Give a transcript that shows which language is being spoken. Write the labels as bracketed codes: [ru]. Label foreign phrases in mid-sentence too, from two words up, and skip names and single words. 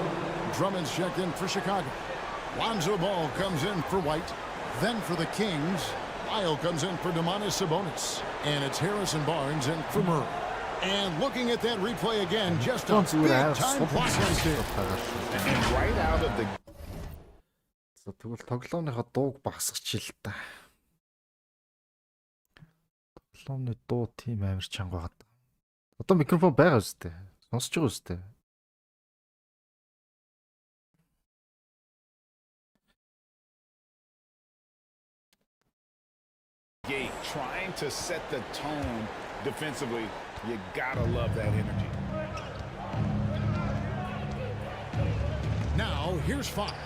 [en] Drummond's checked in for Chicago. Lonzo Ball comes in for White. Then for the Kings, Lyle comes in for Sabonis. And it's Harrison Barnes in for Murray. And looking at that replay again, just a big-time block right there. And right out of the... [mn] За тэгвэл тоглоомныхоо дууг багасгачих л та. Тоглоомны дуу тийм амар чанга байгаа. Одоо микрофон байгаа үстэй. Сонсож байгаа үстэй. [en] Trying to set the tone defensively. You gotta love that energy. Now, here's Fox.